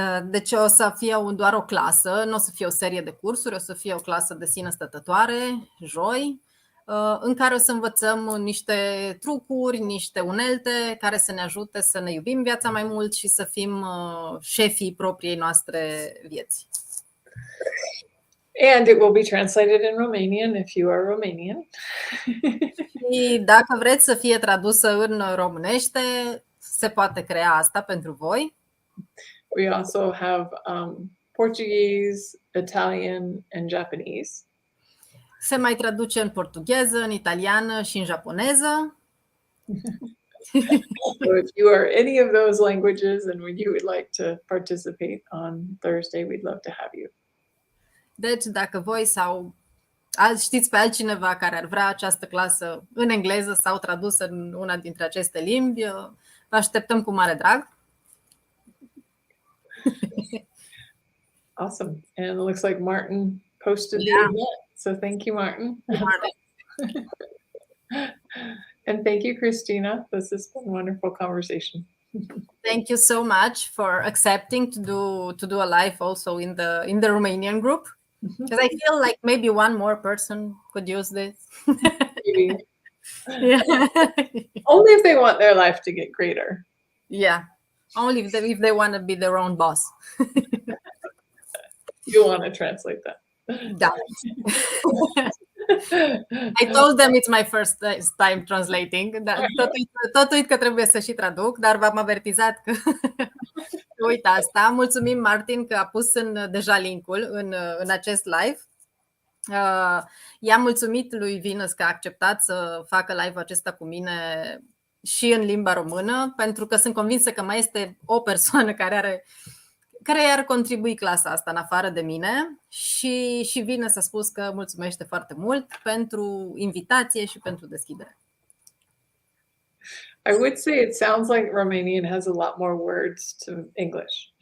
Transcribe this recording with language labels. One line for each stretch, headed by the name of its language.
Romanian: Deci o să fie doar o clasă, nu o să fie o serie de cursuri, o să fie o clasă de sine stătătoare, joi, în care o să învățăm niște trucuri, niște unelte care să ne ajute să ne iubim viața mai mult și să fim șefii propriei noastre vieți.
English: And it will be translated in Romanian if you are Romanian.
Romanian: Și dacă vreți să fie tradusă în românește, se poate crea asta pentru voi.
English: We also have Portuguese, Italian, and Japanese.
Romanian: Se mai traduce în portugheză, în italiană și în japoneză.
English: So if you are any of those languages and you would like to participate on Thursday, we'd love to have you.
Romanian: Deci dacă voi sau știți pe altcineva care ar vrea această clasă în engleză sau tradusă în una dintre aceste limbi, vă așteptăm cu mare drag.
English: Awesome. And it looks like Martin posted the event. So thank you, Martin. And thank you, Christina. This has been a wonderful conversation. Thank you so much for accepting to do a live also in the Romanian group. Because I feel like maybe one more person could use this. Maybe. Yeah. Only if they want their life to get greater. Yeah. Only if they want to be their own boss. You want to translate that.
Romanian: Da.
English: I told them it's my first time translating.
Romanian: Tot uit că trebuie să și traduc, dar v-am avertizat că uit asta. Mulțumim, Martin, că a pus deja linkul în acest live. I-am mulțumit lui Venus că a acceptat să facă live-ul acesta cu mine și în limba română, pentru că sunt convinsă că mai este o persoană care ar contribui clasa asta în afară de mine și Venus a spus că mulțumește foarte mult pentru invitație și pentru deschidere.
English: I would say it sounds like Romanian has a lot more words to English.